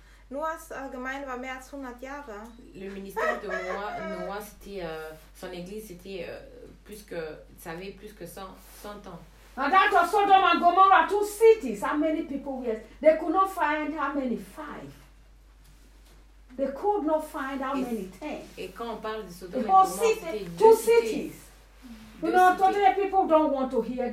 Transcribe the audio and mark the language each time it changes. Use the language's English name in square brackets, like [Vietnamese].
[German] Noah's Gemeinde war mehr als 100 Jahre. [French] Le ministère de Noah c'était son église c'était plus que ça avait plus que 100 ans. [English] And that of Sodom and Gomorrah, two cities. How many people were? They could not find how many 5. They could not find how many 10. [French] Et quand on parle de Sodom et Gomorrah, c'était [English] two cities. You know, today people don't want to hear.